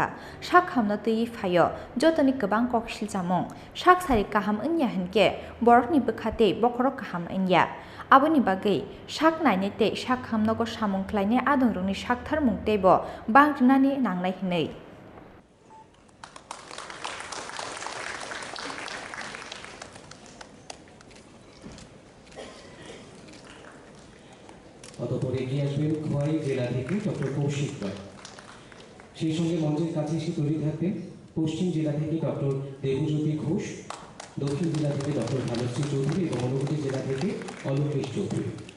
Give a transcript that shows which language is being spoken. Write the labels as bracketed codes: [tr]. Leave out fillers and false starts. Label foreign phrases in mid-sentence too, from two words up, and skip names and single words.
[trp] साक खामनो तui फायो जतनि गोबां ककसिल जामुं साक सारि गाहाम ओंया हिनके बरकनि बोखाते बखरो गाहाम ओंया आबुनि बागै साक नायनाय ते साक खामनगो सामुं ख्लायनाय आदरनि साकथारमुं तेबो बांग्रोनानै नांनाय हिनै [bn] অতঃপর এগিয়ে আসবেন খোয়াই জেলা থেকে ডক্টর কৌশিক রায়। সেই সঙ্গে মঞ্চের কাছে এসে তৈরি থাকবেন পশ্চিম জেলা থেকে ডক্টর দেবজ্যোতি ঘোষ, দক্ষিণ জেলা থেকে ডক্টর ভানুশ্রী চৌধুরী এবং অনুভূতি জেলা থেকে অলকেশ চৌধুরী।